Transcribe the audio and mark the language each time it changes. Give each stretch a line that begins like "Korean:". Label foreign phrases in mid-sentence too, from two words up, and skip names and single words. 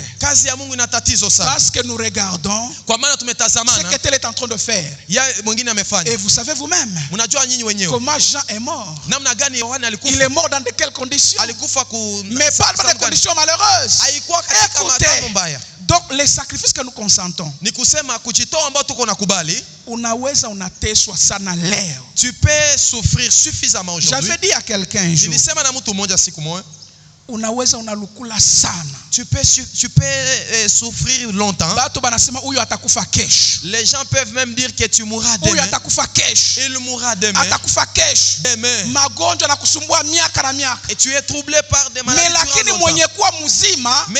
French: Parce que nous regardons ce que tel est en train de faire. Et vous savez vous-même comment Jean est mort. Il est mort dans de quelles conditions? Mais pas dans des conditions malheureuses. Écoutez, donc les sacrifices que nous consentons,
Swahili: unaweza unateswa sana leo.
French: Tu peux souffrir suffisamment aujourd'hui. J'avais dit à quelqu'un un jour,
Swahili: unaweza unalukula sana.
French: Tu peux souffrir longtemps. Les gens peuvent même dire que tu mourras demain. Il mourra demain. Et tu es troublé par des maladies. Mais